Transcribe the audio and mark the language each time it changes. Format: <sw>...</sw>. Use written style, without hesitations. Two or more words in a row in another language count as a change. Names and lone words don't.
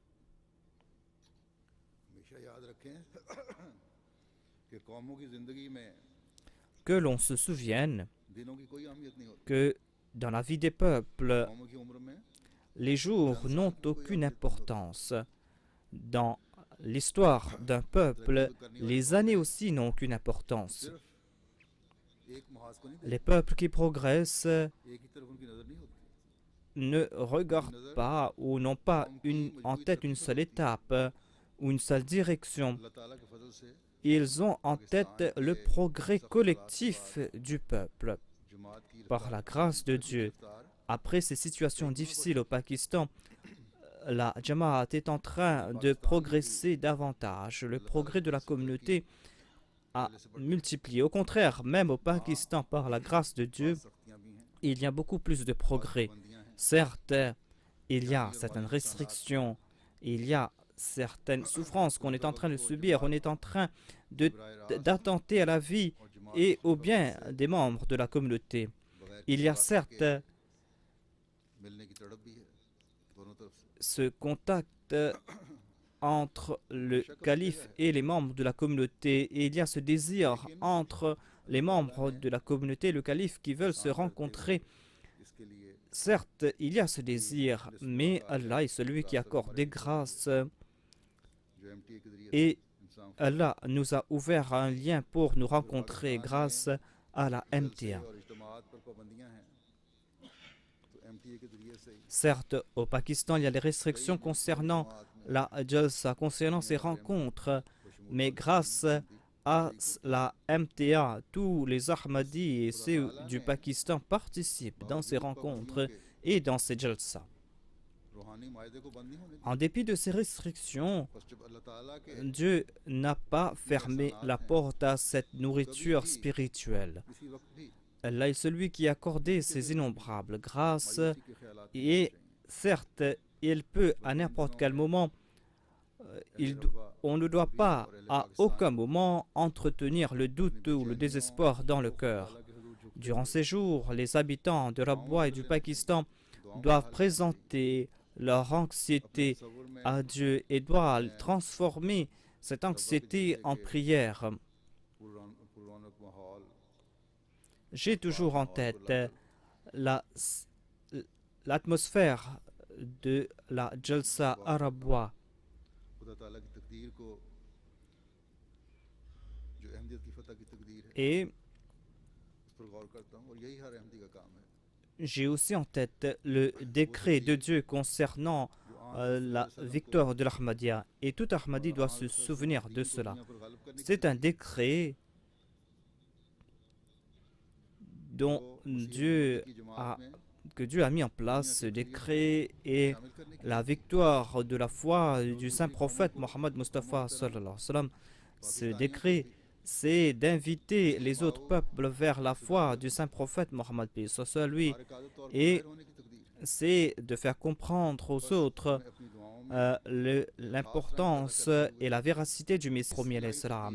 <ur>ہمیشہ یاد رکھیں کہ قوموں کی زندگی میں</ur> <fr>Que l'on se souvienne</fr> <ur>دنوں کی کوئی اہمیت نہیں ہوتی.</ur> <fr>que dans la vie des peuples,</fr> <ur>قوموں کی عمر میں</ur> <fr>les jours n'ont aucune importance. Dans l'histoire d'un peuple, les années aussi n'ont aucune importance.</fr> <ur>صرف ایک محاذ کو نہیں</ur> <fr>Les peuples qui progressent</fr> <ur>ایک ہی طرف ان کی نظر نہیں ہوتی.</ur> <fr>ne regardent pas ou n'ont pas en tête une seule étape ou une seule direction.</fr> <ur>اللہ تعالیٰ کے فضل سے</ur> <fr>Ils ont en tête le progrès collectif du peuple.</fr> <ur>جماعت کی</ur> <fr>Par la grâce de Dieu,</fr> <ur>रफ्तार</ur> <fr>après ces situations difficiles au Pakistan, la Jamaat est en train de progresser davantage. Le progrès de la communauté a multiplié. Au contraire, même au Pakistan, par la grâce de Dieu,</fr> <ur>سختیاں بھی ہیں,</ur> <fr>il y a beaucoup plus de progrès.</fr> <ur>پابندیاں ہیں.</ur> <fr>Certes, il y a certaines restrictions, il y a certaines souffrances qu'on est en train de subir, on est en train d'attenter à la vie</fr> <ur>اور جماعت</ur> <fr>et au bien des membres de la communauté.</fr> <ur>बगैर</ur> <fr>Il y a</fr> <ur>کسی بات</ur> <fr>certes</fr> <ur>کے ملنے کی تڑپ بھی ہے دونوں طرف سے.</ur> <fr>ce contact entre le calife et les membres de la communauté, et il y a ce désir entre les membres de la communauté et le calife qui veulent se rencontrer.</fr> <ur>اس کے لیے</ur> <fr>Certes, il y a ce désir, mais Allah est celui qui accorde des grâces</fr> <ur>جو MTA کے ذریعے</ur> <fr>et</fr> <ur>इंसान</ur> <fr>Allah nous a ouvert un lien pour nous rencontrer grâce à la</fr> <ur>जलसे</ur> <fr>MTA.</fr> <ur>اور اجتماعات پر پابندیاں ہیں، تو MTA کے ذریعے سے ہی</ur> <fr>Certes, au Pakistan, il y a des restrictions concernant la Jalsa, concernant ces rencontres, mais grâce à la MTA, tous les Ahmadis et ceux du Pakistan participent dans ces rencontres et dans ces Jalsa.</fr> <ur>روحانی مائدے کو بند نہیں ہونے</ur> <fr>En dépit de ces restrictions,</fr> <ur>دیا۔ بس جب اللہ تعالیٰ کے</ur> <fr>Dieu n'a pas fermé la porte à cette nourriture spirituelle.</fr> <ur>کسی وقت بھی</ur> <fr>Allah est celui qui a accordé ces innombrables grâces</fr> <ur>مایوسی کے خیالات نہیں</ur> <fr>et</fr> <ur>ہونے چاہیے.</ur> <fr>certes, il peut à n'importe quel moment, on ne doit pas à aucun moment entretenir le doute ou le désespoir dans le cœur. Durant ces jours, les habitants de Rabwa et du Pakistan doivent présenter leur anxiété à Dieu et doivent transformer cette anxiété en prière.</fr> <ur>پُررونق ماحول</ur> <fr>J'ai toujours en tête l'atmosphère de la Jalsa à Rabwa.</fr> <ur>خدا تعالیٰ کی تقدیر کو جو احمدیت کی فتح کی تقدیر ہے</ur> <fr>Et</fr> <ur>اس پر غور کرتا ہوں اور یہی ہر احمدی کا کام ہے.</ur> <fr>j'ai aussi en tête le décret de Dieu concernant la victoire de l'Ahmadiyya. Et tout Ahmadi doit se souvenir de cela.</fr> <ur>دنیا پر غالب کرنے</ur> <fr>C'est un décret dont</fr> <ur>की</ur> <fr>Dieu</fr> <ur>की</ur> <fr>a</fr> <ur>جماعت میں</ur> <fr>que Dieu a mis en place ce décret et la victoire de la foi du saint prophète Mohammed Mustafa</fr> <ar>صلى الله عليه وسلم.</ar> <fr>Ce décret, c'est d'inviter les autres peuples vers la foi du saint prophète Mohammed paix soit sur lui, et c'est de faire comprendre aux autres l'importance et la véracité du Messie premier</fr> <ar>عليه السلام.</ar>